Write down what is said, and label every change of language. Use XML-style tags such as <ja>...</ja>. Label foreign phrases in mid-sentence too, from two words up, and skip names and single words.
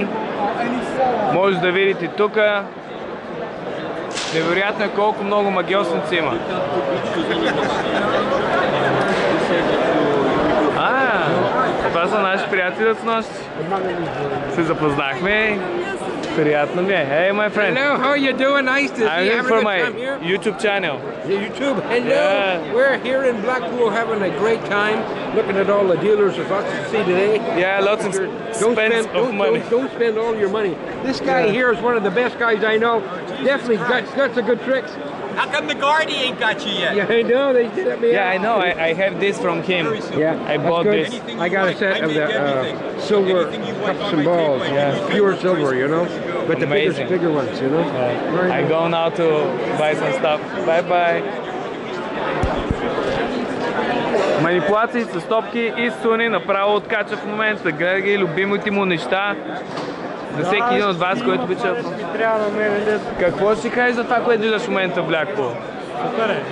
<bg>Може да видите тук. Невероятно е колко много магиосници има. Това са наши приятели от нощи. Се запознахме. Приятно ми е.</bg> <en>Hey, my friend. Hello, how are you doing? Nice to see you. I'm for my YouTube channel. YouTube. Hello. Yeah. We're here in Blackpool having a great time, looking at all the dealers. There's lots to see today. Yeah, lots of money. Don't spend all your money. This guy here is one of the best guys I know. Definitely got some good tricks. How come the Guardi ain't got you yet? Yeah, I know. They did it me. Yeah, I know. I have this from him. Yeah, I bought good. this. I got a set of the silver cups and balls. Yeah, pure silver, you know. But the Amazing. bigger ones, you know. Very I nice. go now to buy some stuff. Bye bye.</en> <bg>Манипулации с стопки и Суни направо откача в момента. Гледа ги любимите му неща. За всеки един от вас, който обича. Трябва на мен. Какво ще си кажеш за това, което виждаш в момента в Blackpool? Супер е.</bg>